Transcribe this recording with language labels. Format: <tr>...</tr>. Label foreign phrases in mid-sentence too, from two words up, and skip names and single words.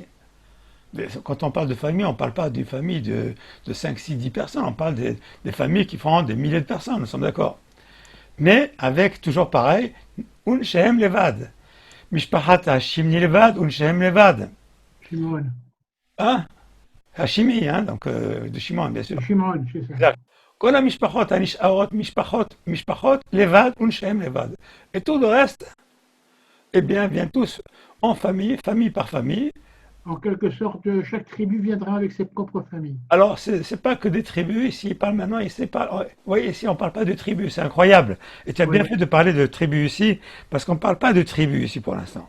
<fr>Quand on parle de famille, on ne parle pas d'une famille de 5, 6, 10 personnes, on parle des familles qui font des milliers de personnes, nous sommes d'accord. Mais avec, toujours pareil,</fr> <he>ונשיהם לבד. משפחת השמעוני לבד, ונשיהם לבד. Shimon.</he> <fr>Hein? Hashimi, hein, donc de Shimon, bien sûr. Shimon, c'est ça. Exact.</fr> <he>כל המשפחות הנשארות משפחות לבד ונשאם לבד.</he> <fr>Et tout le reste, eh bien, viennent tous en famille, famille par famille, en quelque sorte, chaque tribu viendra avec ses propres familles. Alors, c'est pas que des tribus, ici, il parle maintenant, ici, oui, ici, on parle pas de tribus, c'est incroyable. Et tu as bien Oui, fait de parler de tribus ici, parce qu'on parle pas de tribus ici pour l'instant.</fr>